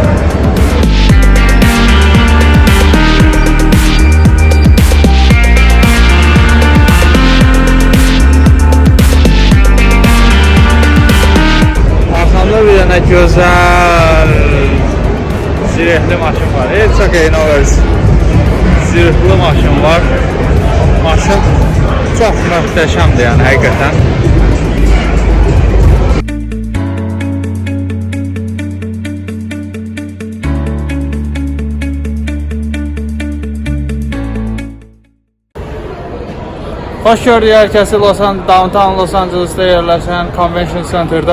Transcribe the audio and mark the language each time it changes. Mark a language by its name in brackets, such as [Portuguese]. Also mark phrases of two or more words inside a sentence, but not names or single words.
[Azerbaijani] Arxamda bir dənə gözəl zirehli maşın var. [English] It's okay, no worries. [Azerbaijani] Zirehli maşın var. Maşın çox möhtəşəmdir, yəni həqiqətən. Xoş gördük hər kəsi Downtown Los Angeles'da yerləşən Convention Center'da.